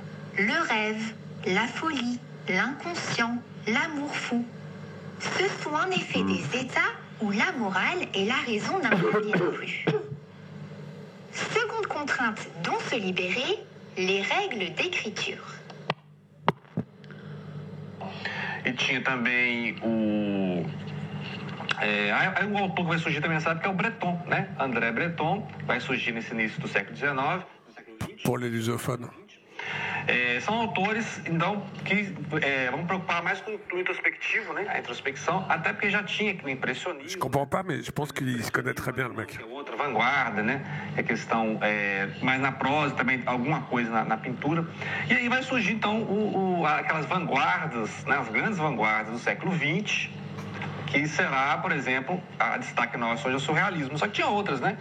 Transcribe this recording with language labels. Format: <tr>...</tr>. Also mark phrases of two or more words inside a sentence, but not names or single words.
<fr>Le rêve, la folie, l'inconscient, l'amour fou. Ce sont en effet des états où la morale et la raison n'interviennent plus. Seconde contrainte dont se libérer, les règles d'écriture.</fr> <pt>E tinha também aí um autor que vai surgir também nessa época é o Breton, né? André Breton, vai surgir nesse início do século XIX.</pt> <fr>Pour les lusophones.</fr> <pt>São autores, então, que vão preocupar mais com o introspectivo, né? A introspecção, até porque já tinha aquele impressionismo.</pt> <fr>Je comprends pas, mais je pense qu'il se connaît très bien, le mec.</fr> <pt>Outra vanguarda, né? É questão mais na prosa, também alguma coisa na pintura. E aí vai surgir, então, aquelas vanguardas, né? As grandes vanguardas do século XX, que será, por exemplo, a destaque nosso hoje é o surrealismo. Só que tinha outras, né?</pt>